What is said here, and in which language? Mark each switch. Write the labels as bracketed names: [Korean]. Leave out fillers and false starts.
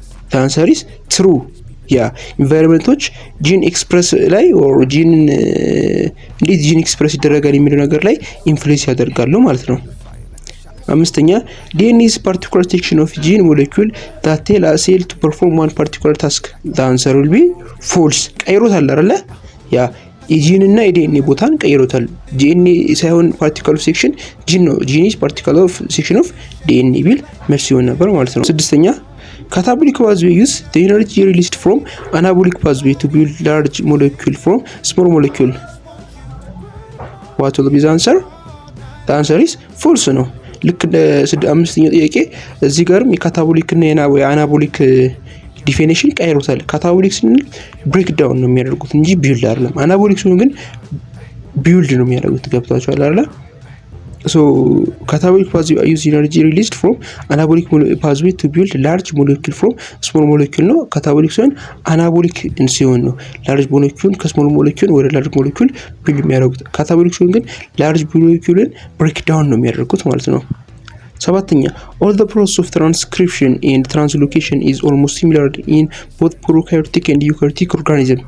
[English] the answer is true. [Amharic] ያ ኢንቫይሮንመንቶች ጂን ኤክስፕረስ ላይ ኦር ጂን እንዴት ጂን ኤክስፕረስ ይደረጋል የሚለው ነገር ላይ ኢንፍሉዌንስ ያደርጋሉ ማለት ነው። አምስተኛ [English] DNA is particular section of gene molecule that tell a cell to perform one particular task. The answer will be false. [Amharic] ቀይሮታል አይደለ? ያ የጂን እና የዲኤንኤ ቦታን ቀይሮታል። [English] DNA ሳይሆን particular section ጂን ነው። gene is particular section of DNA [Amharic] ቢል መልስ ይሆን ነበር ማለት ነው። ስድስተኛ [English] catabolic pathway use the energy released from anabolic pathway to build large molecule from small molecule. What will be the answer? The answer is false [Amharic] ነው። ልክ አምስተኛው ጥያቄ እዚህ ጋርም የካታቦሊክ እና የአናቦሊክ ዲፊኒሽን ቀይሮታል። ካታቦሊክ ስንል ብሬክ ዳውን ነው የሚያደርጉት እንጂ ቢልድ አይደለም። አናቦሊክ ሲሆን ግን ቢልድ ነው የሚያደርጉት። ገብታችኋል አይደል? [English] so catabolic pathway use energy released from anabolic pathway to build large molecule from small molecule ነው። catabolic ሲሆን አናቦሊክ ሲሆን ነው large molecule ከስሞል molecule ወደ large molecule ቢልድ የሚያደርጉት። catabolic [Amharic] ሲሆን ግን large moleculeን break down ነው የሚያደርጉት ማለት ነው። [English] ሰባተኛ all the process of transcription and translocation is almost similar in both prokaryotic and eukaryotic organism.